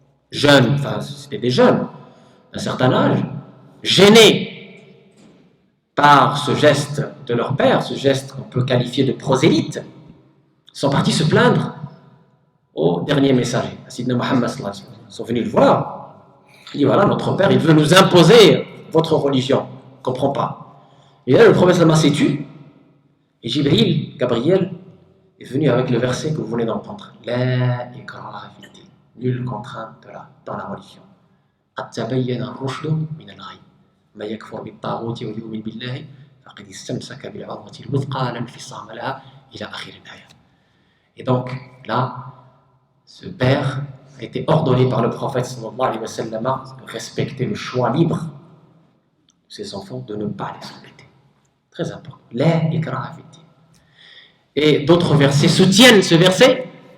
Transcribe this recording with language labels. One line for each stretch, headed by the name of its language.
French: jeunes, enfin c'était des jeunes d'un certain âge, gênés par ce geste de leur père, ce geste qu'on peut qualifier de prosélyte, sont partis se plaindre au dernier messager, à Sidna Muhammad sallallahu alayhi wa sallam. Ils sont venus le voir. Il dit voilà, notre père, il veut nous imposer votre religion. On ne comprend pas. Et là, le prophète sallallahu alayhi wa sallam s'est tu. Et Jibril, Gabriel, est venu avec le verset que vous venez d'entendre.
Arabic: La ikraha fi ddin.
French: Nulle contrainte dans la religion.
Arabic: قد تبين الرشد من الغي ما يكفر بالطاغوت ويؤمن بالله فقد استمسك بالعروة الوثقى لا انفصام لها إلى آخر الآية.
French: Et donc là, ce père a été ordonné par le prophète sallallahu alayhi wa sallam de respecter le choix libre de ses enfants, de ne pas les embêter. Très important.
Arabic: La ikraha fi ddin.
French: Et d'autres versets soutiennent ce verset.